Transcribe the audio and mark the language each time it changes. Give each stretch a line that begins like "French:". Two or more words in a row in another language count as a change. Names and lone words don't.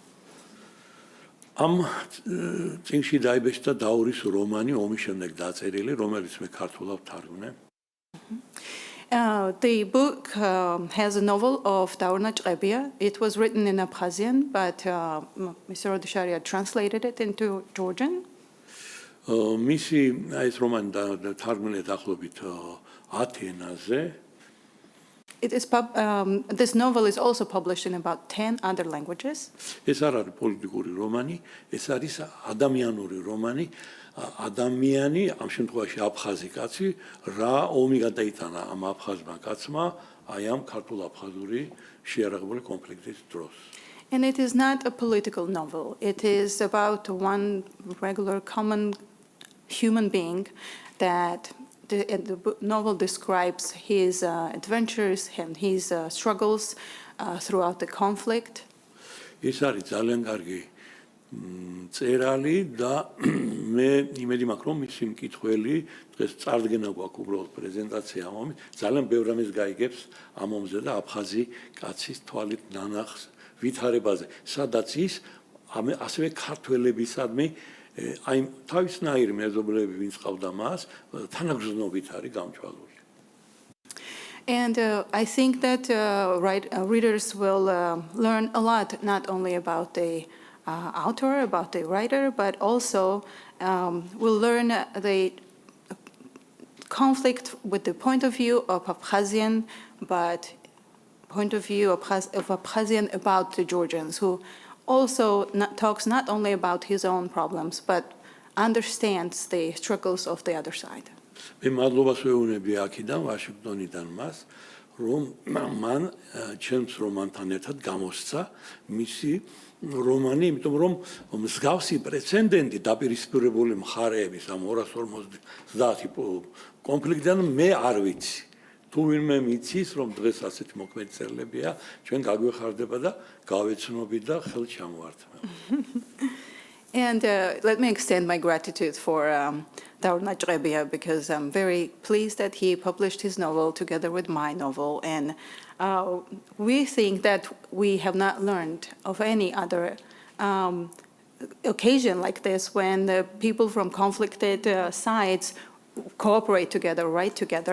Georgian: ამ წიგნში დაიბეჭდა დაურის რომანი ომის შემდეგ დაწერილი, რომელიც მე ქართულად ვთარგმნე.
English: The book has a novel of Daur Najrebia. It was written in Abkhazian, but Mr. Odesharia translated it into Georgian.
Georgian: მისი ეს რომანი თარგმნია დაახლოებით 10 ენაზე.
English: This novel is also published in about 10 other languages.
Georgian: ეს არ არის პოლიტიკური რომანი, ეს არის ადამიანური რომანი. ადამიანი, ამ შემთხვევაში აფხაზი კაცი, რა ომი გადაიტანა ამ აფხაზმა კაცმა, აი ამ ქართულ-აფხაზური შეიარაღებული კონფლიქტის დროს.
English: And it is not a political novel. It is about one regular common human being that the novel describes his adventures and his struggles throughout the conflict.
Georgian: ეს არის ძალიან კარგი წერალი და მე იმედი მაქვს რომ მისი მკითხველი დღეს წარდგენა გვაქვს უბრალოდ პრეზენტაცია ამ ომის ძალიან ბევრ რამეს გაიგებს ამ ომზე და აფხაზი კაცის თვალით ნანახს ვითარებაზე სადაც ის ასევე ქართველებისადმი აი თავისნაირი მეზობლები ვინც ყავდა მას თანაგრძნობით არის გამჭვალული.
English: And I think that readers will learn a lot, not only about the author, about the writer, but also will learn the conflict with the point of view of Abkhazian, but point of view of Abkhazian about the Georgians, who also talks not only about his own problems, but understands the struggles of the other side.
Georgian: მე მადლობას ვეუბნები აქედან ვაშინგტონიდან მას, რომ მან ჩემს რომანთან ერთად გამოსცა მისი რომანი, იმიტომ რომ მსგავსი პრეცედენტი დაპირისპირებული მხარეების ამ 250 კონფლიქტიდან მე არ ვიცი. თუ ვინმე მიცის, რომ დღეს ასეთი მოქმედი წერილებია, ჩვენ გაგვეხარდება და გავეცნობით და ხელს ჩამოვართმევ.
English: And let me extend my gratitude for Daur Najrebia because I'm very pleased that he published his novel together with my novel. And we think that we have not learned of any other occasion like this when the people from conflicted sides cooperate together, write together.